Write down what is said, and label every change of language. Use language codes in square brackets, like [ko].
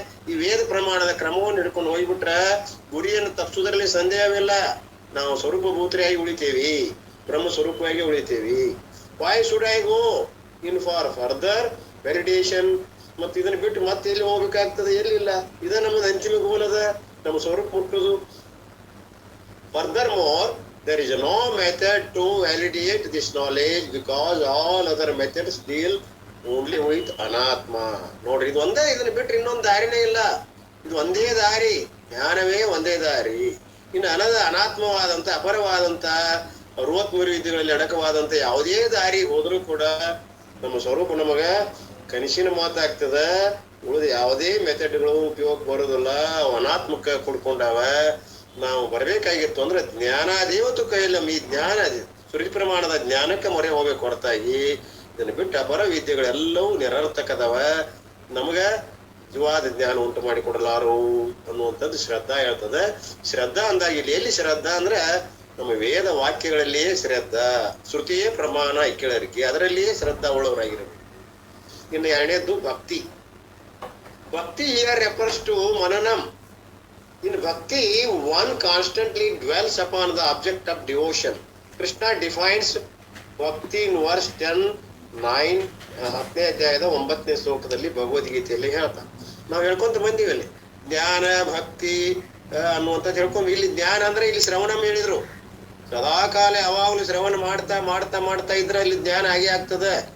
[kn] ಈ ವೇದ ಪ್ರಮಾಣದ ಕ್ರಮವನ್ನು ಹಿಡ್ಕೊಂಡು ಹೋಗ್ಬಿಟ್ರ ಗುರಿಯನ್ನು ತಪ್ಪಿಸೋದ್ರಲ್ಲಿ ಸಂದೇಹವಿಲ್ಲ. ನಾವು ಸ್ವರೂಪಭೂತರಾಗಿ ಉಳಿತೇವಿ, ಬ್ರಹ್ಮ ಸ್ವರೂಪವಾಗಿ ಉಳಿತೇವಿ. [en] Why should I go in for further validation? [kn] ಮತ್ತೆ ಇದನ್ನ ಬಿಟ್ಟು ಮತ್ತೆ ಎಲ್ಲಿ ಹೋಗ್ಬೇಕಾಗ್ತದೆ? ಎಲ್ಲಿಲ್ಲ. ಇದ ನಮ್ಮದು ಅಂತಿಮ ಗೋಲ್ ಅದ, ನಮ್ಮ ಸ್ವರೂಪ ಮುಟ್ಟುದು. [en] Further more there is no method to validate this knowledge because all other methods deal only with anatma. [kn] ನೋಡ್ರಿ, ಇದು ಒಂದೇ, ಇದನ್ನ ಬಿಟ್ರೆ ಇನ್ನೊಂದು ದಾರಿನೇ ಇಲ್ಲ. ಇದು ಒಂದೇ ದಾರಿ, ಜ್ಞಾನವೇ ಒಂದೇ ದಾರಿ. ಇನ್ನು ಅನಾತ್ಮವಾದಂತ ಅಪರವಾದಂತ 63 ವಿದ್ಯೆಗಳಲ್ಲಿ ಅಡಕವಾದಂತ ಯಾವುದೇ ದಾರಿ ಹೋದ್ರೂ ಕೂಡ ನಮ್ಮ ಸ್ವರೂಪ ನಮಗ ಕನಸಿನ ಮಾತಾಗ್ತದ. ಉಳಿದ ಯಾವುದೇ ಮೆಥಡ್ಗಳು ಉಪಯೋಗ ಬರೋದಿಲ್ಲ, ಅನಾತ್ಮಕ ಕುಡ್ಕೊಂಡಾವ. ನಾವು ಬರ್ಬೇಕಾಗಿತ್ತು ಅಂದ್ರೆ ಜ್ಞಾನಾದೇವತ್ತು ಕೈಯಲ್ಲಿ ಈ ಜ್ಞಾನ ಸುರಿ ಪ್ರಮಾಣದ ಜ್ಞಾನಕ್ಕೆ ಮೊರೆ ಹೋಗ್ಬೇಕು ಹೊರತಾಗಿ ಇದನ್ನ ಬಿಟ್ಟು ಅಪರ ವಿದ್ಯೆಗಳೆಲ್ಲವೂ ನಿರರ್ಥಕದವ, ನಮಗ ನಿಜವಾದ ಜ್ಞಾನ ಉಂಟು ಮಾಡಿ ಕೊಡಲಾರು ಅನ್ನುವಂಥದ್ದು ಶ್ರದ್ಧಾ ಹೇಳ್ತದೆ. ಶ್ರದ್ಧಾ ಅಂದಾಗ ಇಲ್ಲಿ ಎಲ್ಲಿ ಶ್ರದ್ಧಾ ಅಂದ್ರೆ ನಮ್ಮ ವೇದ ವಾಕ್ಯಗಳಲ್ಲಿಯೇ ಶ್ರದ್ಧಾ, ಶ್ರುತಿಯೇ ಪ್ರಮಾಣ ಇಕ್ಕಳರಿಕೆ, ಅದರಲ್ಲಿಯೇ ಶ್ರದ್ಧಾ ಉಳ್ಳವರಾಗಿರಬೇಕು. ಇನ್ನು ಎರಡನೇದ್ದು ಭಕ್ತಿ. [en] Bhakti here refers to mananam. In bhakti, one constantly dwells upon the object of devotion. Krishna defines bhakti in verse 10:9, [kn] 10ನೇ ಅಧ್ಯಾಯದ 9ನೇ ಶ್ಲೋಕದಲ್ಲಿ ಭಗವದ್ಗೀತೆಯಲ್ಲಿ ಹೇಳ್ತಾ ನಾವು ಹೇಳ್ಕೊಂತ ಬಂದೀವಿ. ಅಲ್ಲಿ ಜ್ಞಾನ ಭಕ್ತಿ ಅನ್ನುವಂಥದ್ದು ಹೇಳ್ಕೊಂಡ್, ಇಲ್ಲಿ ಜ್ಞಾನ ಅಂದ್ರೆ ಇಲ್ಲಿ ಶ್ರವಣ ಹೇಳಿದ್ರು. ಸದಾಕಾಲ ಯಾವಾಗಲೂ ಶ್ರವಣ ಮಾಡ್ತಾ ಮಾಡ್ತಾ ಮಾಡ್ತಾ ಇದ್ರೆ ಅಲ್ಲಿ ಜ್ಞಾನ ಆಗೇ ಆಗ್ತದೆ.